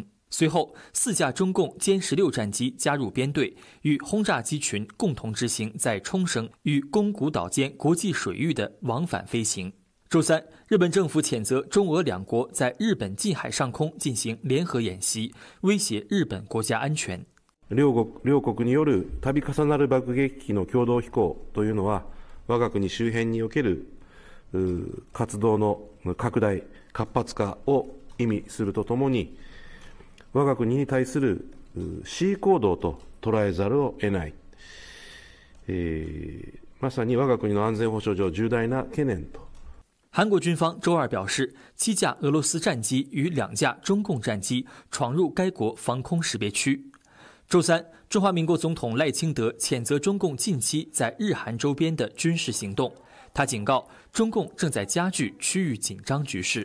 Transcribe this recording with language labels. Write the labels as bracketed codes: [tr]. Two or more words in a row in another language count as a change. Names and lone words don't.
[zh] 随后，4架中共歼16战机加入编队，与轰炸机群共同执行在冲绳与宫古岛间国际水域的往返飞行。周三，日本政府谴责中俄2国在日本近海上空进行联合演习，威胁日本国家安全。 [ja] 両国による度重なる爆撃機の共同飛行というのは、我が国周辺における活動の拡大、活発化を意味するとともに、我が国に対する恣意行動と捉えざるを得ない。まさに我が国の安全保障上重大な懸念と。 [zh] 韩国军方周二表示，7架俄罗斯战机与2架中共战机闯入该国防空识别区。周三，中华民国总统赖清德谴责中共近期在日韩周边的军事行动。他警告，中共正在加剧区域紧张局势。